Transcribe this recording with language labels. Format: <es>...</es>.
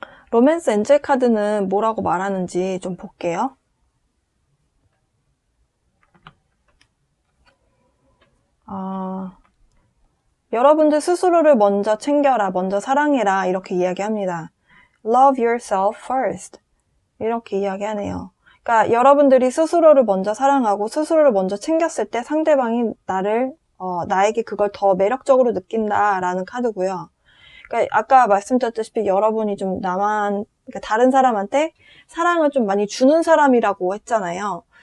<ko>로맨스 엔젤 카드는 뭐라고 말하는지 좀 볼게요. 여러분들 스스로를 먼저 챙겨라, 먼저 사랑해라 이렇게 이야기합니다.</ko> <en>Love yourself first</en> <ko>이렇게 이야기하네요. 그러니까 여러분들이 스스로를 먼저 사랑하고 스스로를 먼저 챙겼을 때 상대방이 나에게 그걸 더 매력적으로 느낀다라는 카드고요. 그러니까 아까 말씀드렸다시피 여러분이 좀 그러니까 다른 사람한테 사랑을 좀 많이 주는 사람이라고 했잖아요.</ko>